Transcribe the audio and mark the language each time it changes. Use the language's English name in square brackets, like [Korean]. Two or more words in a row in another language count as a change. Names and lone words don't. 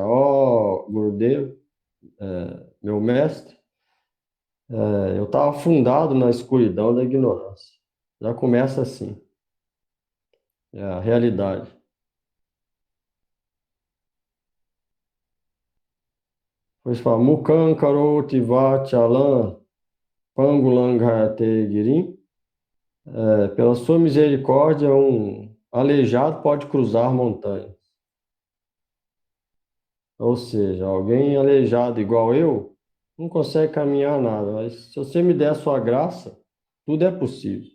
[Portuguese] Ó, Gurudev, meu mestre, eu estava afundado na escuridão da ignorância. Já começa assim. É a realidade. Depois fala, [Sanskrit] Mukhan karoti vachalam pangulanghate girim. [Portuguese] Pela sua misericórdia, um aleijado pode cruzar montanhas. Ou seja, alguém aleijado igual eu não consegue caminhar nada. Mas se você me der a sua graça, tudo é possível.